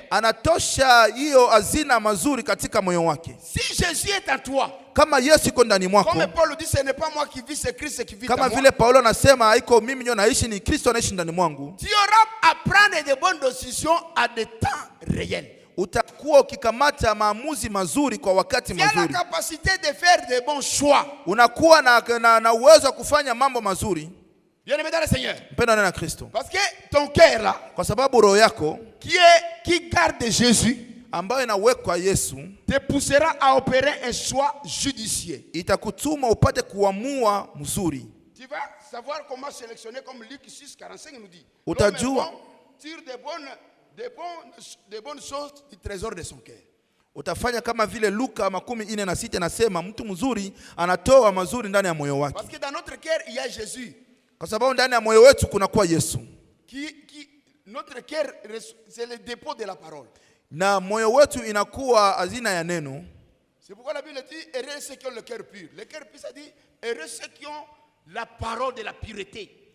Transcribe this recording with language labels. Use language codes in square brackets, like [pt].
[sw] Anatosha hiyo hazina mazuri katika moyo wake. [fr] Si Jésus est en toi, [sw] kama Yesu iko ndani mwako, [fr] comme Paul dit, ce n'est pas moi qui vis, c'est Christ qui vit en moi. [sw] Kama vile Paulo anasema haiko mimi ndio naishi, ni Kristo anaishi ndani mwangu. [fr] Tu auras à prendre de bonnes décisions à des temps réels. [sw] Utakuwa ukikamata maamuzi mazuri kwa wakati mazuri. [fr] Tu as la capacité de faire de bons choix. [sw] Unakuwa na uwezo wa kufanya mambo mazuri. [fr] Bien-aimé dans le Seigneur. [sw] Mpendwa na Kristo. [fr] Parce que ton cœur là, [sw] kwa sababu roho yako [fr] qui garde Jésus, [sw] ambayo inawekwa Yesu, [fr] te poussera à opérer un choix judicieux. [sw] Itakutuma upate kuamua mzuri. [fr] Tu vas savoir comment sélectionner, comme Luc 6:45 nous dit. [sw] Utajua [fr] tire de bonnes choses du trésor de son cœur. [sw] Utafanya kama vile Luka 4:6 nasema mtu mzuri anatoa mazuri ndani ya moyo wake. [fr] Parce que dans notre cœur il y a Jésus. [sw] Kwa sababu ndani ya moyo wetu kuna kwa Yesu. [fr] Notre cœur c'est le dépôt de la parole. [sw] Na moyo wetu inakuwa hazina ya neno. [fr] C'est pourquoi la Bible dit heureux ceux qui ont le cœur pur. Le cœur pur ça dit heureux ceux qui ont la parole de la pureté.